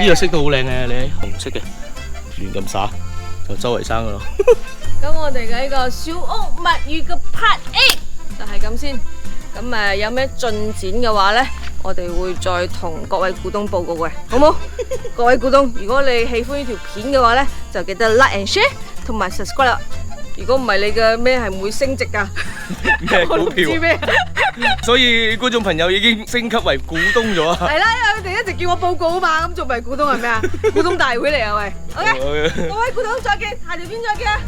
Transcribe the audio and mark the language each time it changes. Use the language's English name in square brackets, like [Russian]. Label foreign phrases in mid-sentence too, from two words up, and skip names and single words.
[Cantonese] 呢個色都好靚嘅，你睇紅色嘅，亂咁灑就周圍生噶咯。咁我哋嘅呢個小屋物語嘅 Part A 就係咁先。咁有咩進展嘅話呢，我哋會再同各位股東報告嘅，好冇？各位股東，如果你喜歡呢條片嘅話呢，就記得 [English] like and share [Cantonese] 同埋 subscribe 啦。如果唔係，你嘅咩係唔會升值噶？咩股票？我唔知咩。所以觀眾朋友已經升級為股東咗啊！係啦，因為佢哋一直叫我報告啊嘛，咁仲唔係股東係咩啊？股東大會嚟啊喂 ！OK， 各位股東再見，下條片再見啊！